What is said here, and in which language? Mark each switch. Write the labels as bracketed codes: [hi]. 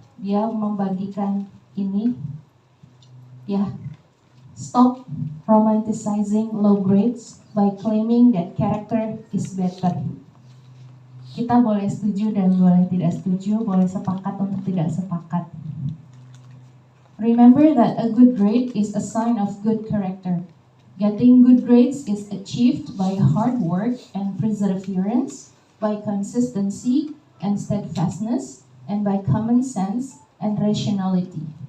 [id] Dia membagikan ini, ya, [en] stop romanticizing low grades by claiming that character is better. [id] Kita boleh setuju dan boleh tidak setuju, boleh sepakat untuk tidak sepakat. [en] Remember that a good grade is a sign of good character. Getting good grades is achieved by hard work and perseverance, by consistency and steadfastness, and by common sense and rationality.